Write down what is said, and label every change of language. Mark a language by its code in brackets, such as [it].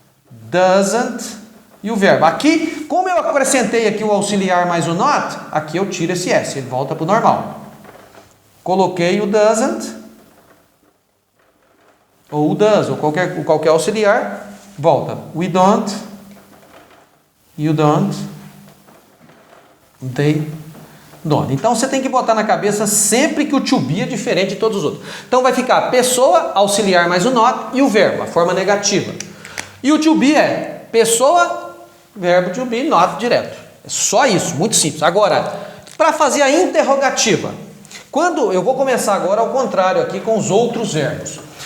[pt] Doesn't e o verbo. Aqui, como eu acrescentei aqui o auxiliar mais o not, aqui eu tiro esse S, ele volta para o normal. Coloquei o doesn't, ou o does, ou qualquer auxiliar, volta. [en] We don't, you don't, they don't. [pt] Então você tem que botar na cabeça sempre que o to be é diferente de todos os outros. Então vai ficar pessoa, auxiliar mais o not e o verbo, a forma negativa. E o to be é pessoa, verbo to be, not direto. É só isso, muito simples. Agora, para fazer a interrogativa, quando eu vou começar agora ao contrário aqui com os outros verbos.